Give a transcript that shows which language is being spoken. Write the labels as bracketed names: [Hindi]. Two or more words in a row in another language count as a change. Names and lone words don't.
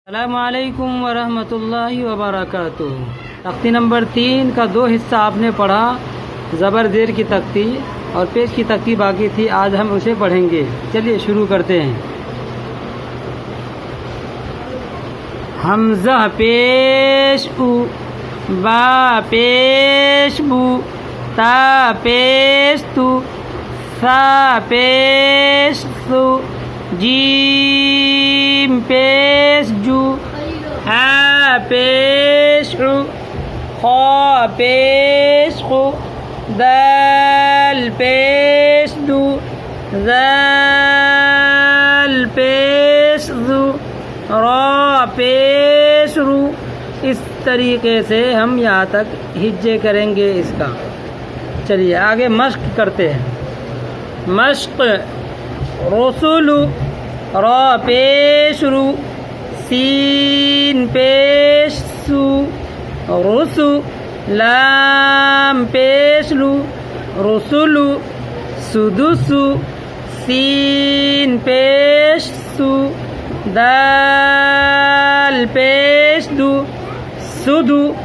[Urdu] السلام علیکم ورحمۃ اللہ وبرکاتہ۔ تختی نمبر 3 کا 2 حصہ آپ نے پڑھا، زبر زیر کی تختی اور پیش کی تختی باقی تھی، آج ہم اسے پڑھیں گے۔ چلیے شروع کرتے ہیں۔ حمزہ پیش او، با پیش بو، تا پیش تو، سا پیش سو، جیم پیش جو، ہا پیش عو، خا پیش خو، دال پیش دو، ذال پیش ذو، را پیش رو۔ اس طریقے سے ہم یہاں تک ہجے کریں گے اس کا۔ چلیے آگے مشق کرتے ہیں۔ مشق رسول، را پیش رو، سین پیش سو، رسو، لام پیش لو، رسولو، سدسو، سین پیش سو، دال پیش دو، سدو،